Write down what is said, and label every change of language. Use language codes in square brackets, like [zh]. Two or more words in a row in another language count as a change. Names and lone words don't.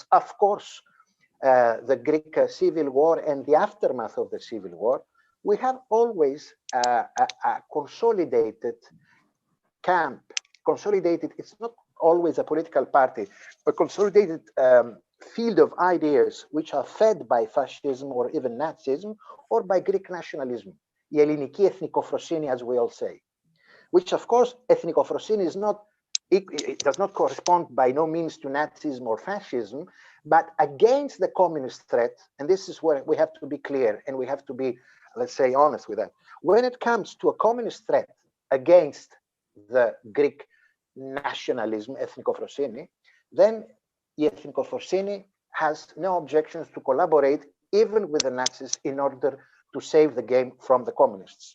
[en] Of course, the Greek civil war and the aftermath of the civil war, we have always a consolidated camp, consolidated, it's not always a political party, but consolidated field of ideas which are fed by fascism or even Nazism or by Greek nationalism, [el] η ελληνική εθνικοφροσύνη, [en] as we all say, which of course ethnicofrosini is not, it does not correspond by no means to Nazism or fascism, but against the communist threat, and this is where we have to be clear and we have to be, let's say, honest with that. When it comes to a communist threat against the Greek nationalism, ethnicofrosini, then the ethnicofrosini has no objections to collaborate even with the Nazis in order to save the game from the communists.